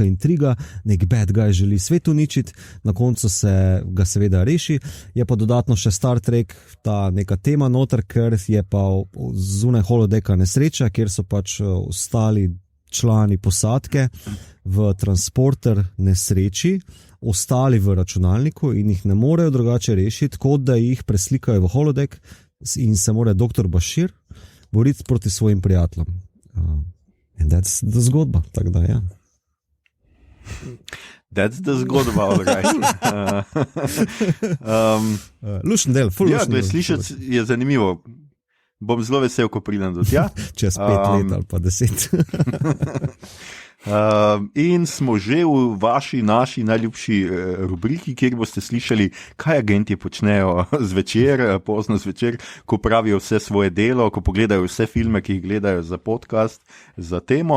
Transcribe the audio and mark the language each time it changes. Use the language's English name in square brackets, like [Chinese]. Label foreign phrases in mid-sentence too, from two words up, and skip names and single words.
[Slovenian] intriga, nek [English] bad guy [Slovenian] želi svet uničiti, na koncu se ga seveda reši, je pa dodatno še Star Trek, ta neka tema noter, ker je pa zunaj holodecka nesreča, kjer so pač ostali člani posadke v transporter nesreči, ostali v računalniku in jih ne morejo drugače rešiti, kot da jih preslikajo v holodeck in se mora dr. Bashir boriti proti svojim prijateljem. [English] And that's the [Slovenian] zgodba, tako da, ja. [English] That's the zgodba, all right. [Slovenian] Lušen del, full ja, lušen del. Slišati je zanimivo. Bom zelo vesel, ko pridem do tja. Čez 5 let ali pa 10. In smo že v naši najljubši rubriki, kjer boste slišali, kaj agenti počnejo zvečer, pozno zvečer, ko pravijo vse svoje delo, ko pogledajo vse filme, ki jih gledajo za podcast, za temo.